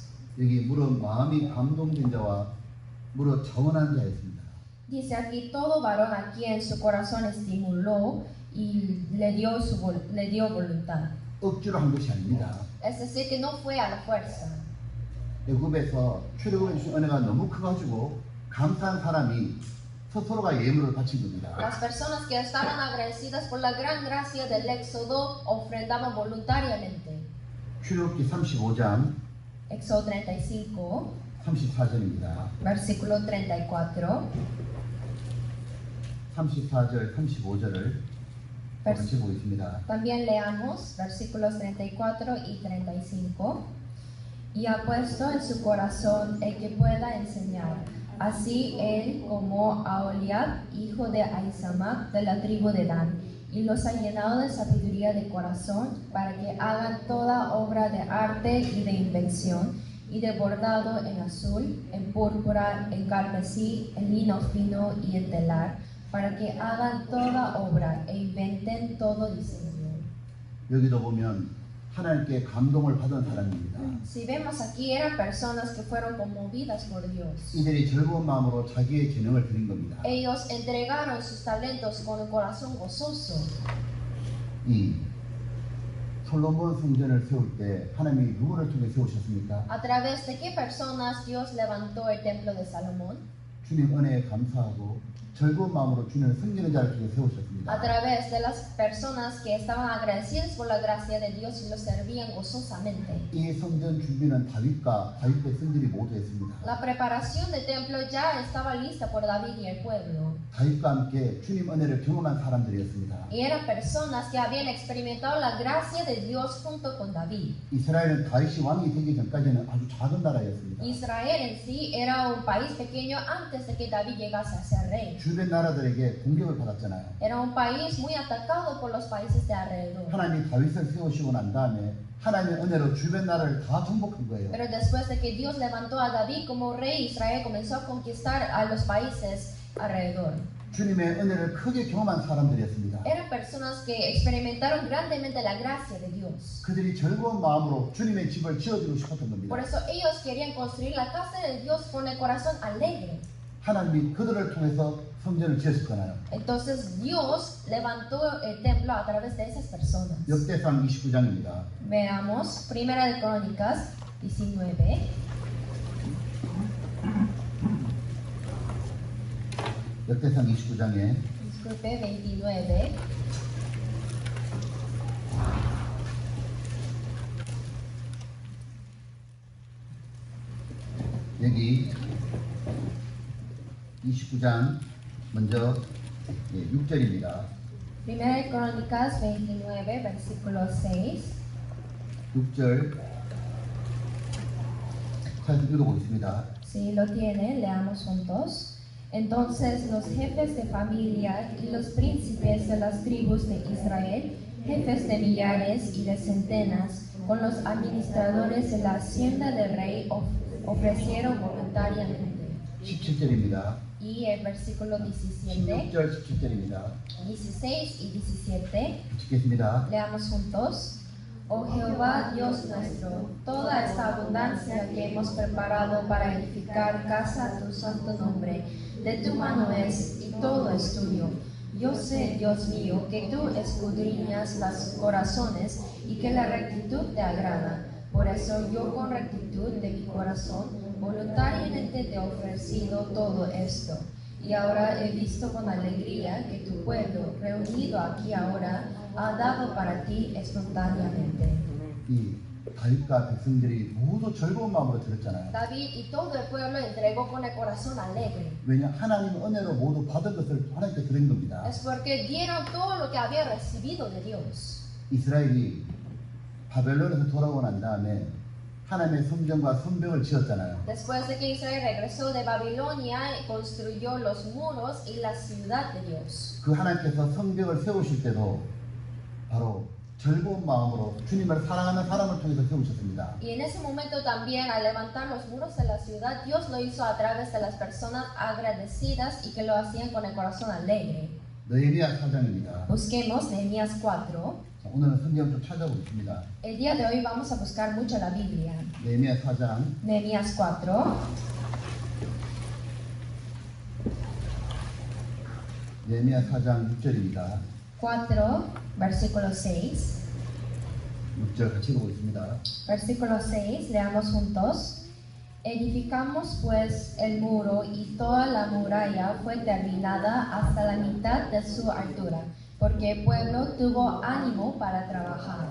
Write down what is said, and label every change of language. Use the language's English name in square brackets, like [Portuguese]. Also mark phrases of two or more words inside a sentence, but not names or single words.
[Korean] 여기 무릇 마음이 감동된 자와 무릇 자원한 자였습니다. [Spanish] Dice aquí todo varón a quien su corazón estimuló y le dio voluntad. [Korean] 억지로 한 것이 아닙니다. [Spanish] Es decir, que no fue a la fuerza. [Korean] 애굽에서 출애굽해 주신 은혜가 너무 커가지고 감사한 사람이 스스로가 예물을 바친 겁니다. [Spanish] Las personas que estaban agradecidas por la gran gracia del Éxodo ofrendaban voluntariamente. [Korean] 출애굽기 35장 [Spanish] Éxodo 35, [Korean] 34절입니다. [Spanish] versículo 34. [Korean] 34절, 35절을 같이 보겠습니다. [Spanish] También leamos versículos 34 y 35. Y ha puesto en su corazón el que pueda enseñar, así él como Aholiab, hijo de Ahisamac, de la tribu de Dan, y los ha llenado de sabiduría de corazón para que hagan toda obra de arte y de invención, y de bordado en azul, en púrpura, en carmesí, en lino fino y en telar, para que hagan toda obra e inventen todo diseño. [Korean] 여기도 보면 하나님께 감동을 받은 사람입니다. [Spanish] Si vemos aquí, eran personas que fueron conmovidas por Dios. [Korean] 이들이 즐거운 마음으로 자기의 재능을 드린 겁니다. [Spanish] Ellos entregaron sus talentos con el corazón gozoso. [Korean] 이 솔로몬 성전을 세울 때 하나님이 누구를 통해 세우셨습니까? [Spanish] ¿A través de qué personas Dios levantó el templo de Salomón? [Korean] 주님 은혜에 감사하고 즐거운 마음으로 주님을 섬기는 자를 통해 세우셨습니다. [Spanish] A través de las personas que estaban agradecidas por la gracia de Dios y lo servían gozosamente. [Korean] 이 성전 준비는 다윗과 다윗의 성들이 모두 했습니다. [Spanish] La preparación del templo ya estaba lista por David y el pueblo. [Korean] 다윗과 함께 주님 은혜를 경험한 사람들이었습니다. [Spanish] Y eran personas que habían experimentado la gracia de Dios junto con David. [Korean] 이스라엘은 다윗이 왕이 되기 전까지는 아주 작은 나라였습니다. [Spanish] Israel en sí era un país pequeño antes de que David llegase a ser rey. [Korean] 주변 나라들에게 공격을 받았잖아요. [Spanish] Era un país muy atacado por los países de alrededor. [Korean] 하나님이 다윗을 세우시고 난 다음에 하나님의 은혜로 주변 나라를 다 정복한 거예요. [Spanish] Pero después de que Dios levantó a David como rey, Israel comenzó a conquistar a los países alrededor. [Korean] 주님의 은혜를 크게 경험한 사람들이었습니다. [Spanish] Eran personas que experimentaron grandemente la gracia de Dios. [Korean] 그들이 즐거운 마음으로 주님의 집을 지어주고 싶었던 겁니다. [Spanish] Por eso ellos querían construir la casa de Dios con el corazón alegre. [Korean] 하나님이 그들을 통해서 성전을 지었을 거나요? [Spanish] Entonces Dios levantó el templo a través de esas personas. [Korean] 역대상 29장입니다. [Spanish] Veamos, Primera de Crónicas 19. [Korean] 역대상 29장에 [Spanish] Disculpe, 29. [Korean] 여기 29장 먼저 6절입니다. [Spanish] Primera de Crónicas 29, versículo 6. [Korean] 6절 자, 읽어보겠습니다. [Spanish] Si lo tienen, leamos juntos. Entonces los jefes de familia y los príncipes de las tribus de Israel, jefes de millares y de centenas, con los administradores de la hacienda del rey, ofrecieron voluntariamente. [Korean] 17절입니다. [Spanish] Y el versículo 17, [Korean] 16절, 17절입니다. [Spanish] 16 y 17, [Korean] 읽겠습니다. [Spanish] leamos juntos. Oh Jehová Dios nuestro, toda esta abundancia que hemos preparado para edificar casa a tu santo nombre, de tu mano es y todo es tuyo. Yo sé, Dios mío, que tú escudriñas los corazones y que la rectitud te agrada. Por eso yo con rectitud de mi corazón voluntariamente te he ofrecido todo esto. Y ahora he visto con alegría que tu pueblo, reunido aquí ahora, ha dado para ti espontáneamente. [Korean] 이 다윗과 백성들이 모두 즐거운 마음으로 들었잖아요. [Spanish] David y todo el pueblo entregó con el corazón alegre. [Korean] 왜냐 하나님 은혜로 모두 받은 것을 하나님께 드린 겁니다. [Spanish] Es porque dieron todo lo que había recibido de Dios. [Korean] 이스라엘이 바벨론에서 돌아오고 난 다음에 하나님의 성전과 성벽을 지었잖아요. [Spanish] Después de que Israel regresó de Babilonia, construyó los muros y la ciudad de Dios. [Korean] 그 하나님께서 성벽을 세우실 때도 바로 즐거운 마음으로 주님을 사랑하는 사람을 통해서 세우셨습니다. [Spanish] Y en ese momento también, al levantar los muros de la ciudad, Dios lo hizo a través de las personas agradecidas y que lo hacían con el corazón alegre. [Korean] 느헤미야 4장입니다. [Spanish] Busquemos Nehemías 4. [Korean] 오늘은 성경을 좀 찾아보겠습니다. [Spanish] El día de hoy vamos a buscar mucho la Biblia. [Korean] 느헤미야 4장 [Spanish] Nehemías 4. [Korean] 느헤미야 4장 6절입니다. [Spanish] 4, versículo 6. [Korean] 6절 같이 읽어보겠습니다. [Spanish] Versículo 6, leamos juntos. Edificamos pues el muro y toda la muralla fue terminada hasta la mitad de su altura, porque el pueblo tuvo ánimo para trabajar.